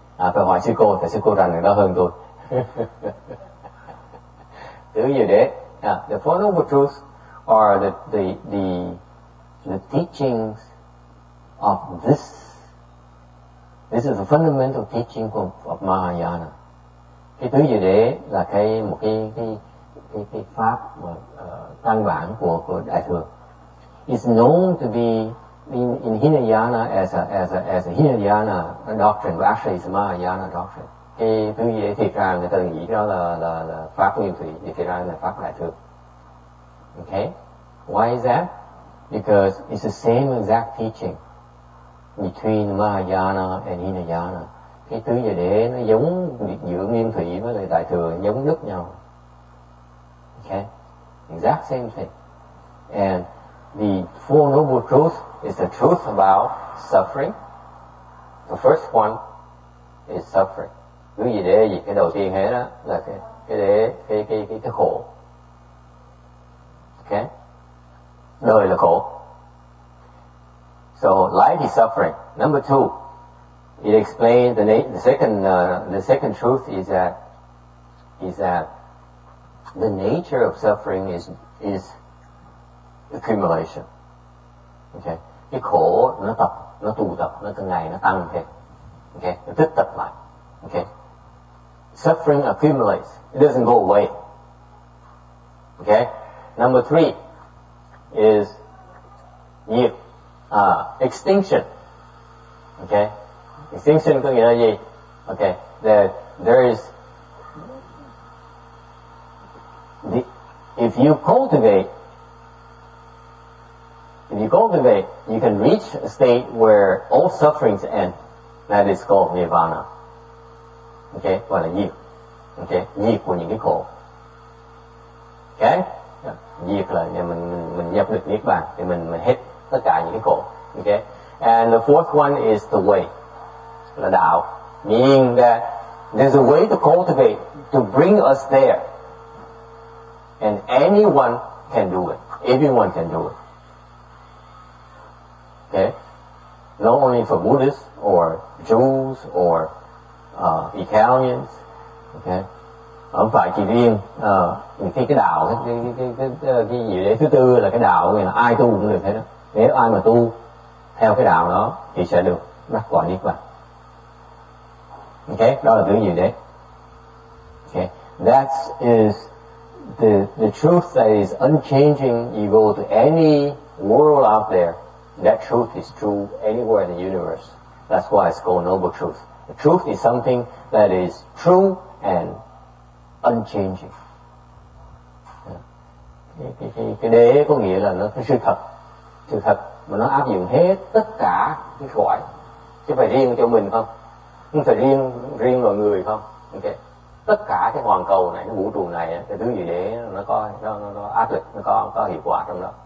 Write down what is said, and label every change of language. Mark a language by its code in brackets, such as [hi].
[vi] Phải hỏi sư cô, tại sư cô rành đó hơn tôi. Tứ Diệu Đế. [en] The Four Noble Truths are the teachings of this. This is the fundamental teaching of Mahayana. [vi] Cái Tứ Diệu Đế là một cái pháp căn bản của Đại thừa. [en] It's known to be in Hinayana as a Hinayana doctrine, but actually it's a Mahayana doctrine. [vi] Cái Tứ Diệu Đế thiệt ra người ta nghĩ đó là pháp nguyên thủy, thì thiệt ra là pháp Đại thừa. [en] Okay, why is that? Because it's the same exact teaching between Mahayana and Hinayana. [vi] Cái Tứ Diệu Đế nó giống giữa nguyên thủy với lại Đại thừa, giống đúc nhau. [en] Okay, exact same thing. And the Four Noble Truths is the truth about suffering. The first one is suffering. [vi] Tứ Diệu Đế gì? Cái đầu tiên hết đó là cái khổ. [en] Okay, [vi] đời là khổ. [en] So life is suffering. Number two, it explains the second truth is that the nature of suffering is accumulation. [vi] Okay, cái khổ nó tụ tập, nó từng ngày nó tăng thêm. [en] Okay, [vi] nó tích tập lại. [en] Okay, suffering accumulates. It doesn't go away. Okay, number three is nghiệp. Extinction. [vi] Okay, extinction có nghĩa là gì? [en] Okay, there is if you cultivate, you can reach a state where all sufferings end. That is called nirvana. Okay, [vi] gọi là diệt. Okay, diệt của những cái khổ. Okay, diệt là mình nhập được niết bàn thì mình hết tất cả những cái khổ. [en] Okay, and the fourth one is the way, [vi] là đạo, [en] meaning that there's a way to cultivate to bring us there, and anyone can do it. Everyone can do it. Okay, not only for Buddhists or Jews or Italians. [vi] Okay, không phải chỉ riêng cái đạo, cái gì đấy thứ tư là cái đạo, nghĩa là ai tu cũng được hết đó. Nếu ai mà tu theo cái đạo đó thì sẽ được đắc quả niết bàn. Okay, đó là thứ gì đấy. [en] Okay, that is the truth that is unchanging. You go to any world out there, that truth is true anywhere in the universe. That's why it's called noble truth. The truth is something that is true and unchanging. [vi] Cái đế có nghĩa là nó cái sự thật mà nó áp dụng hết tất cả cái cõi, chứ phải riêng cho mình không, không phải riêng loài người không. Okay, tất cả cái hoàn cầu này, cái vũ trụ này, cái thứ gì để nó có nó áp lực, nó có hiệu quả trong đó.